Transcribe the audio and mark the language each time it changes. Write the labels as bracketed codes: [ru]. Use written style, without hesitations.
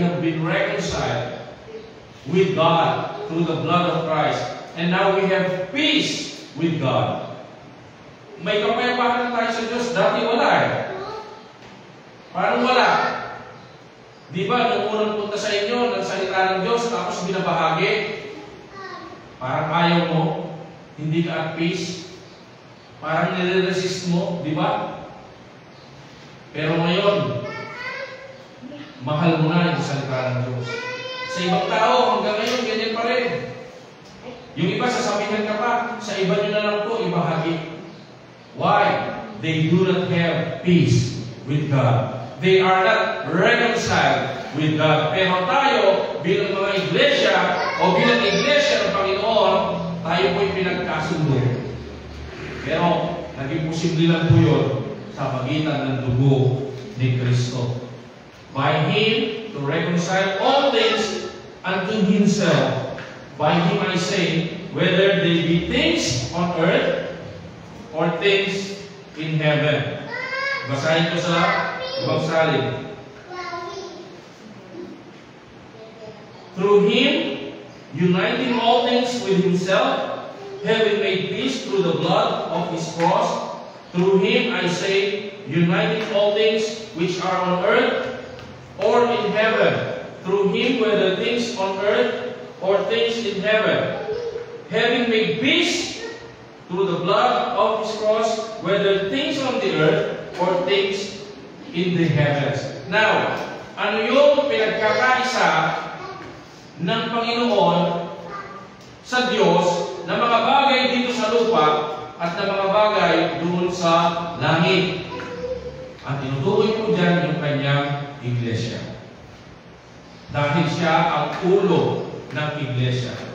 [en] We have been reconciled with God through the blood of Christ. And now we have peace with God. [tl] May kapayapaan na tayo sa Diyos. Dati wala eh. Parang wala. Di ba, nung unang punta sa inyo, nagsalita ng Diyos, tapos binabahagi, parang ayaw mo, hindi ka [en] at peace, [tl] parang nire-resist mo, di ba? Pero ngayon, mahal mo na yung salita ng Diyos. Sa ibang tao, hanggang ngayon, ganyan pa rin. Yung iba, sasabihin ka pa, sa iba nyo na lang po, ibahagi. [en] Why? They do not have peace with God. They are not reconciled with God. [tl] Pero tayo, bilang mga iglesia, o bilang iglesia ng Panginoon, tayo po'y pinagkasundo. Pero, naging posible lang po yun sa pagitan ng dugo ni Kristo. [en] By Him, to reconcile all things unto Himself. By Him I say, whether they be things on earth or things in heaven. [tl] Basahin ko sa ibang salin. [en] Through Him, uniting all things with Himself, having made peace through the blood of His cross, through Him, I say, uniting all things which are on earth or in heaven, through Him, whether things on earth or things in heaven, having made peace through the blood of His cross, whether things on the earth or things in the heavens. [tl] Now, ano yung pinagkakaisa ng Panginoon sa Diyos na mga bagay dito sa lupa at na mga bagay doon sa langit? At tinutukoy po dyan yung kanyang iglesia. Dahil siya ang ulo ng iglesia.